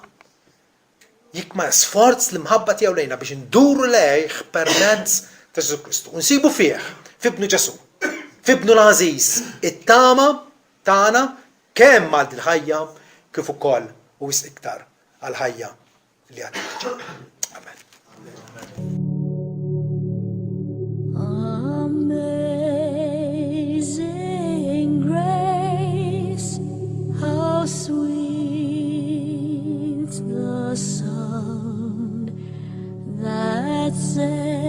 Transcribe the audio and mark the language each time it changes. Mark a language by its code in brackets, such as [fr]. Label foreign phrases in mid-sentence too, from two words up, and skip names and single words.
[mt] Jikma sforz li mħabba tiegħu lejna biex induru lejh permezz ta' Ġesu Kristu. U nsibu fih, f'ibnu Ġesu, f'ibnu l-Għażiż, it-tama tagħna kemm għal il-ħajja kif ukoll u wisq iktar għal ħajja li għad tiġi. Amen. [en] Amazing grace, how sweet the sound that saved